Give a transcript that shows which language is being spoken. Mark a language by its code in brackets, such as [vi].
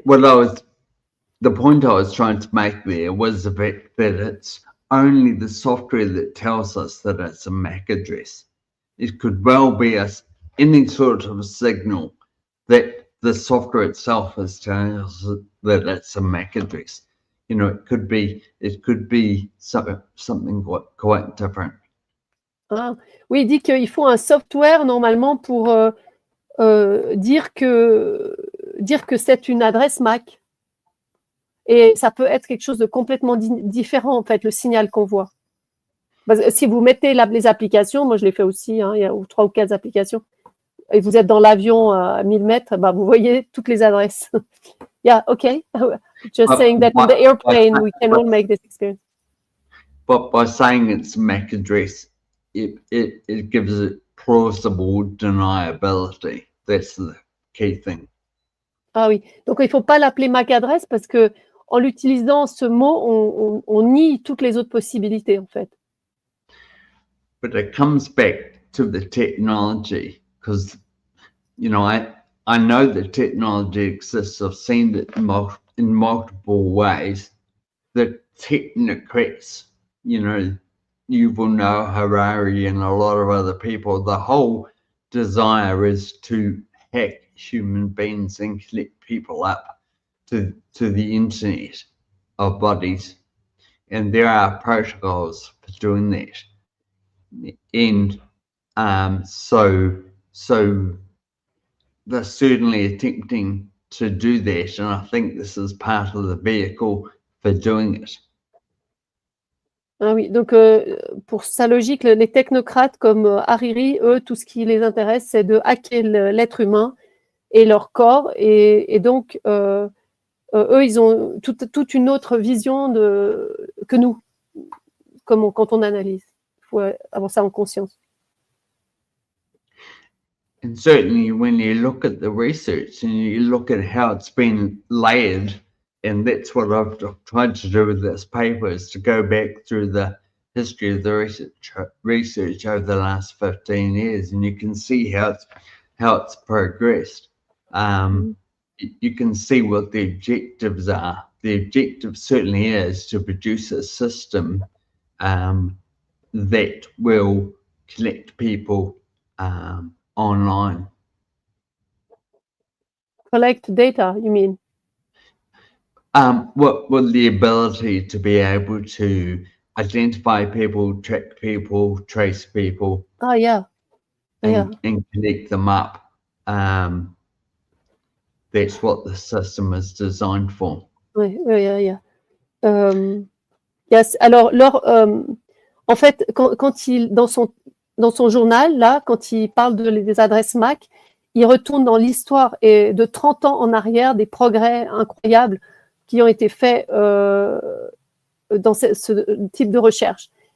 [en] Well, the point I was trying to make there was the fact that it's only the software that tells us that it's a MAC address. It could well be any sort of a signal that the software itself is telling us that it's a MAC address. you know, it could be something quite different. [fr] Ah, oui, il dit qu'il faut un software normalement pour dire que c'est une adresse MAC. Et ça peut être quelque chose de complètement différent, en fait, le signal qu'on voit. Parce que si vous mettez les applications, moi je l'ai fait aussi, hein, il y a 3 ou 4 applications, et vous êtes dans l'avion à 1000 mètres, bah, vous voyez toutes les adresses. [en] Yeah, okay. Just saying that in the airplane, we can all make this experience. But by saying it's MAC address, it gives it plausible deniability. That's the key thing. [fr] Ah oui, donc il ne faut pas l'appeler MAC adresse parce que en l'utilisant ce mot, on nie toutes les autres possibilités en fait. [en] But it comes back to the technology because, you know, I know the technology exists. I've seen it in multiple ways. The technocrats, you know, you will know Harari and a lot of other people, the whole desire is to hack human beings and connect people up to the internet of bodies. And there are protocols for doing that. And so they're certainly attempting to do that, and I think this is part of the vehicle for doing it. [fr] Ah oui, donc pour sa logique, les technocrates comme Hariri, eux, tout ce qui les intéresse, c'est de hacker l'être humain et leur corps, et donc eux, ils ont toute une autre vision que nous, quand on analyse. Il faut avoir ça en conscience. [en] And certainly when you look at the research and you look at how it's been layered, and that's what I've tried to do with this paper, is to go back through the history of the research over the last 15 years, and you can see how it's progressed. You can see what the objectives are. The objective certainly is to produce a system that will connect people online. Collect data, you mean? Well, the ability to be able to identify people, track people, trace people. Ah, yeah. And connect them up. That's what the system is designed for. Oui, yeah. Yes. [fr] Alors, en fait, quand il dans son journal, là, quand il parle des adresses MAC, il retourne dans l'histoire et de 30 ans en arrière, des progrès incroyables qui ont été faits dans ce type de recherche.